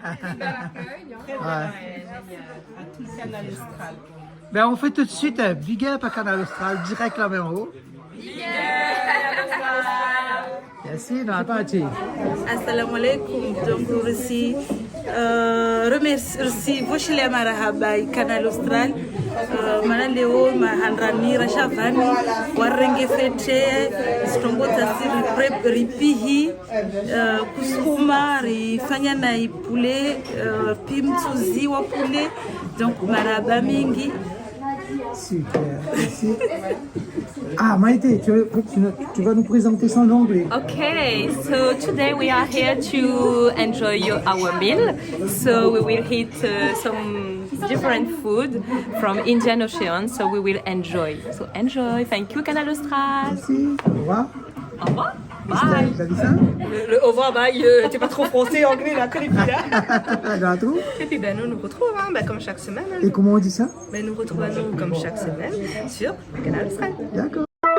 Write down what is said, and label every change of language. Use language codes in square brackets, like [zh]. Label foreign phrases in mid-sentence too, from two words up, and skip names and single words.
[fr] À tout le Canal Austral. Ben, on fait tout de suite un [en] big up [fr] à Canal Austral, direct là en haut. Merci, dans la partie. [ar] السلام عليكم. [fr] Donc, remercie Vochile Marahabai, Canal Austral. Manaleo, Mahanrani, Rashavani, Warenge Fete, Strombota Ripihi, Kuskuma, Rifanyana Poulet, Pimtuzi wa Poulet. Donc, Marabamingi. Super, merci. Ah, Maïté, tu vas nous présenter ça en anglais. [en] Okay, so today we are here to enjoy our meal. So we will eat some different food from Indian Ocean. So we will enjoy. So enjoy. Thank you, Canal Austral. [fr] Merci. Au revoir. Au revoir. Bye. T'as dit ça? Le au revoir, bye. T'es pas trop français, anglais, là, connais plus là. Dans tout. Et puis nous nous retrouvons comme chaque semaine. Et comment on dit ça? Nous retrouvons comme chaque semaine sur le Canal Austral. D'accord.